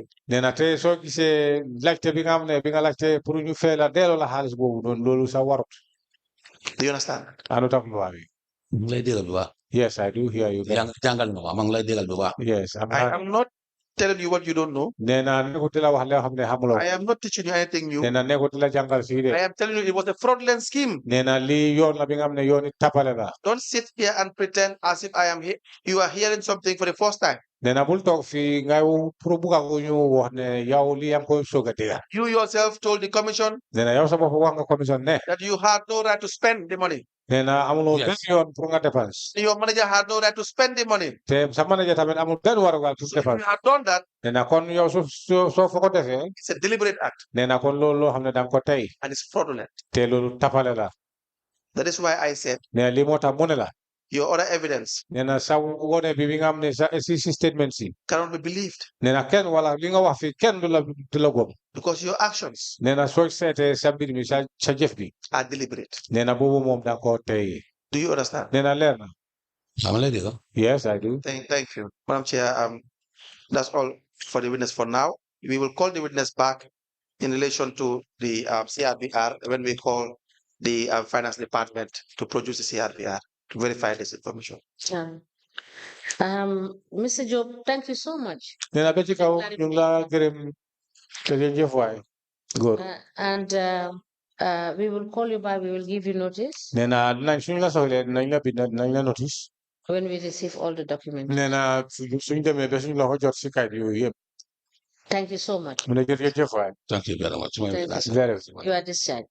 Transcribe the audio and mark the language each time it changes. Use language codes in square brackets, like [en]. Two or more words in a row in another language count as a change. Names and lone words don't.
[wo] Nena te soo gisee laajte bi nga xam ne bi nga laajte pour ñu fay la delloo la xaalis boobu noonu loolu sa warut. [en] Do you understand? [wo] Àndut ak loi bi. Lay déggal bu baax. [en] Yes, I do hear you. [wo] Jàngal na ko maa ngi lay déggal bu baax. [en] Yes, I am not telling you what you don't know. [wo] Nena nekkut la wax loo xam ne xamuloo. [en] I am not teaching you anything new. [wo] Nena nekkut la jàngal fii de. [en] I am telling you it was a fraudulent scheme. [wo] Nena lii yoon la bi nga xam ne yooni tapale la. [en] Don't sit here and pretend as if you are hearing something for the first time. [wo] Nena bul toog fii nga pour bugga ko ñu wax ne yow lii yaa ngi koy soog a dégg. [en] You yourself told the commission. [wo] Nena yow sa bopp wax nga commission ne. [en] That you had no right to spend the money. [wo] Nena amuloo benn yoon pour nga dépense. [en] Your manager had no right to spend the money. [wo] Te sa manager tamit amul benn warugal pour dépense. [en] If you had done that. [wo] Nena kon yow soo fa ko defee. [en] It's a deliberate act. [wo] Nena kon loolu loo xam ne da nga ko tey. [en] And it's fraudulent. [wo] Te loolu tapale la. [en] That is why I said. [wo] Nena lii moo tax mu ne la. [en] your other evidence [wo] Nena sa wone bi nga am ne sa statement si. [en] cannot be believed. [wo] Nena ken wala li nga wax fi ken du la gom. [en] Because your actions [wo] Nena so sete sa bir mi sa jëf bi. [en] are deliberate. [wo] Nena bobu mom da ko tay. [en] Do you understand? [wo] Nena leer na. [en] Yes, I do. Thank you. Madam Chair, that's all for the witness for now. We will call the witness back in relation to the CRBR when we call the finance department to produce the CRBR to verify this information. Mr. Job, thank you so much. [wo] Nena beti kaw ñu la gërem jëf waay. [en] Good. And we will call you back. We will give you notice [wo] Nena dinañ suñ la soxlee dinañ la bind dinañ la notice. [en] when we receive all the documents. [wo] Nena suñ demee ba suñ la ko jot si kayit yooyu yëpp. [en] Thank you so much. [wo] Mu ne jërëjëf waay. [en] Thank you very much. Thank you. Very You are discharged.